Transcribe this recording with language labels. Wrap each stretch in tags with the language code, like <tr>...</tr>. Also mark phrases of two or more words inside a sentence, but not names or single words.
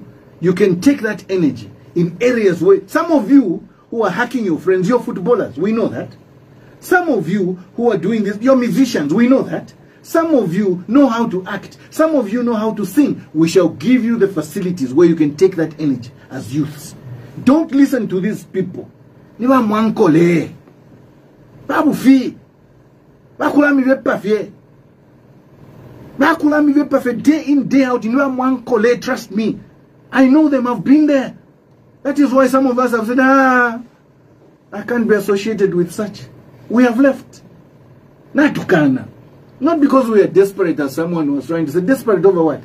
<en>You can take that energy in areas where some of you who are hacking your friends, you're footballers, we know that. Some of you who are doing this, you're musicians, we know that. Some of you know how to act. Some of you know how to sing. We shall give you the facilities where you can take that energy as youths. Don't listen to these people.</en> <bem>Niwa mwankole. Babu fi. Bakulami vepafye. Bakulami vepafye</bem> <en>day in, day out.</en> <bem>Niwa mwankole,</bem> <en>trust me. I know them, I've been there. That is why some of us have said, I can't be associated with such. We have left. Natukana. Not because we are desperate, as someone was trying to say. Desperate over what?</en>